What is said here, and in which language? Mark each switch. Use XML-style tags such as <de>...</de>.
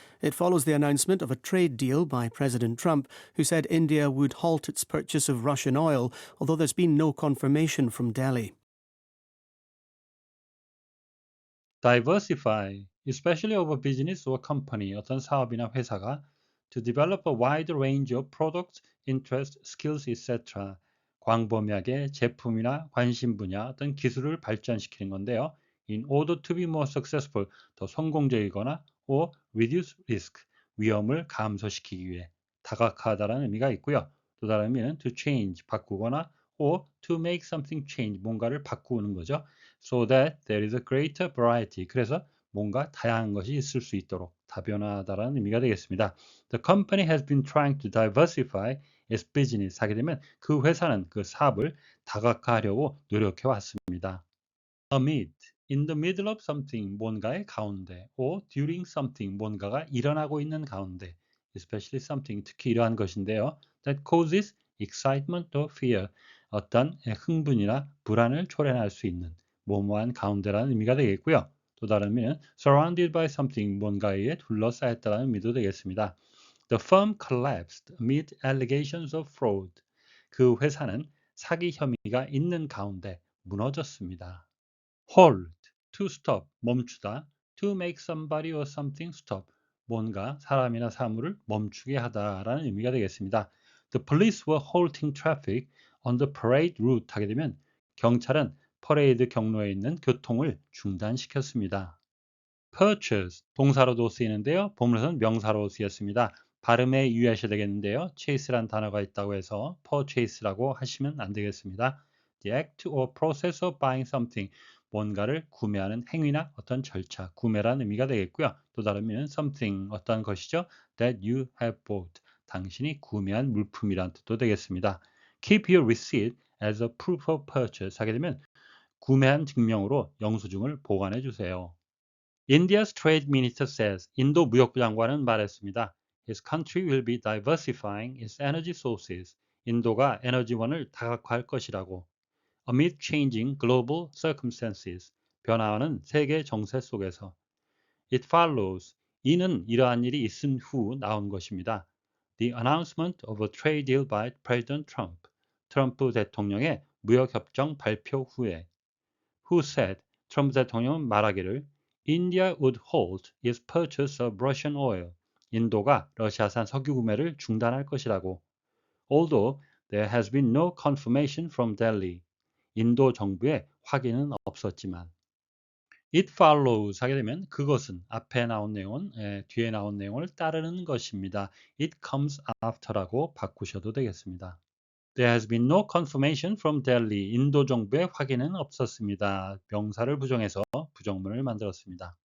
<en>It follows the announcement of a trade deal by President Trump, who said India would halt its purchase of Russian oil, although there's been no confirmation from Delhi. Diversify, especially of a business or company,</en> <ko>어떤 사업이나 회사가</ko> <en>to develop a wide range of products, interests, skills, etc.</en> <ko>광범위하게 제품이나 관심 분야, 어떤 기술을 발전시키는 건데요.</ko> <en>In order to be more successful,</en> <ko>더 성공적이거나</ko> <en>or reduce risk,</en> <ko>위험을 감소시키기 위해 다각화하다라는 의미가 있고요. 또 다른 의미는</ko> <en>to change,</en> <ko>바꾸거나</ko> <en>or to make something change,</en> <ko>뭔가를 바꾸는 거죠.</ko> <en>So that there is a greater variety,</en> <ko>그래서 뭔가 다양한 것이 있을 수 있도록 다변화하다라는 의미가 되겠습니다.</ko> <en>The company has been trying to diversify its business</en> <ko>하게 되면 그 회사는 그 사업을 다각화하려고 노력해 왔습니다.</ko> <en>Amid, in the middle of something,</en> <ko>뭔가의 가운데,</ko> <en>or during something,</en> <ko>뭔가가 일어나고 있는 가운데,</ko> <en>especially something,</en> <ko>특히 이러한 것인데요.</ko> <en>That causes excitement or fear,</en> <ko>어떤 흥분이나 불안을 초래할 수 있는 뭐뭐한 가운데라는 의미가 되겠고요. 또 다른 의미는</ko> <en>surrounded by something,</en> <ko>뭔가에 의해 둘러싸였다는 의미도 되겠습니다.</ko> <en>The firm collapsed amid allegations of fraud.</en> <ko>그 회사는 사기 혐의가 있는 가운데 무너졌습니다.</ko> <en>Hold, to stop,</en> <ko>멈추다.</ko> <en>To make somebody or something stop,</en> <ko>뭔가 사람이나 사물을 멈추게 하다라는 의미가 되겠습니다.</ko> <en>The police were halting traffic on the parade route</en> <ko>하게 되면 경찰은 퍼레이드 경로에 있는 교통을 중단시켰습니다. Purchase, 동사로도 쓰이는데요. 본문에서는 명사로 쓰였습니다. 발음에 유의하셔야 되겠는데요.</ko> <en>chase</en> <ko>란 단어가 있다고 해서 purchase라고 하시면 안 되겠습니다.</ko> <en>The act or process of buying something,</en> <ko>뭔가를 구매하는 행위나 어떤 절차, 구매라는 의미가 되겠고요. 또 다른 의미는</ko> <en>something,</en> <ko>어떤 것이죠?</ko> <en>That you have bought,</en> <ko>당신이 구매한 물품이란 뜻도 되겠습니다.</ko> <en>Keep your receipt as a proof of purchase</en> <ko>하게 되면 구매한 증명으로 영수증을 보관해 주세요.</ko> <en>India's trade minister says</en> <ko>인도 무역부 장관은 말했습니다.</ko> <en>His country will be diversifying its energy sources.</en> <ko>인도가 에너지원을 다각화할 것이라고.</ko> <en>Amid changing global circumstances.</en> <ko>변화하는 세계 정세 속에서.</ko> <en>It follows.</en> <ko>이는 이러한 일이 있은 후 나온 것입니다.</ko> <en>The announcement of a trade deal by President Trump.</en> <ko>트럼프 대통령의 무역협정 발표 후에.</ko> <en>Who said?</en> <ko>트럼프 대통령은 말하기를</ko> <en>India would halt its purchase of Russian oil.</en> <ko>인도가 러시아산 석유 구매를 중단할 것이라고.</ko> <en>Although there has been no confirmation from Delhi.</en> <ko>인도 정부의 확인은 없었지만.</ko> <en>It follows</en> <ko>하게 되면 그것은 앞에 나온 내용은 뒤에 나온 내용을 따르는 것입니다.</ko> <en>It comes after</en> <ko>라고 바꾸셔도 되겠습니다.</ko> <en>There has been no confirmation from Delhi.</en> <ko>인도 정부의 확인은 없었습니다. 명사를 부정해서 부정문을 만들었습니다.</ko>